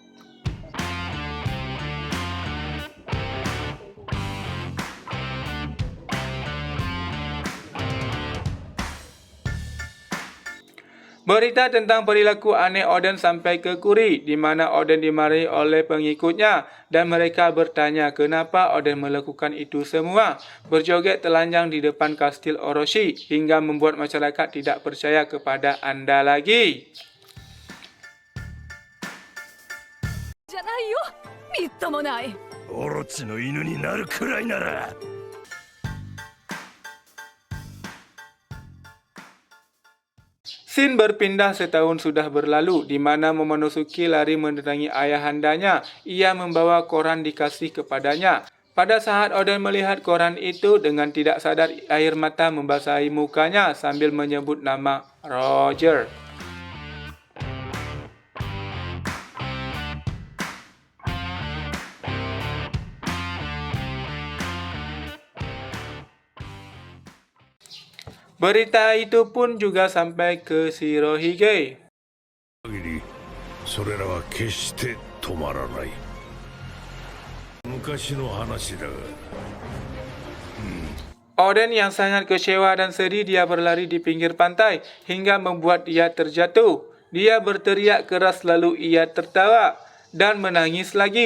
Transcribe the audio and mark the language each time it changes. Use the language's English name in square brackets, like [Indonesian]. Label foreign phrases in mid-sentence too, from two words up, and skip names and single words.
[Indonesian] Berita tentang perilaku aneh Oden sampai ke Kuri, di mana Oden dimarahi oleh pengikutnya dan mereka bertanya kenapa Oden melakukan itu semua. Berjoget telanjang di depan Kastil Orochi hingga membuat masyarakat tidak percaya kepada Anda lagi. [Japanese] じゃないよ、みっともない。オロチの犬になるくらいなら [Indonesian] Scene berpindah setahun sudah berlalu, di mana Momonosuke lari mendatangi ayahandanya. Ia membawa koran dikasih kepadanya. Pada saat Oden melihat koran itu, dengan tidak sadar air mata membasahi mukanya sambil menyebut nama Roger. Berita itu pun juga sampai ke Shirohige. [Japanese] 限りそれらは決して止まらない。昔の話だが [Indonesian] Oden yang sangat kecewa dan sedih, dia berlari di pinggir pantai hingga membuat dia terjatuh. Dia berteriak keras lalu ia tertawa dan menangis lagi.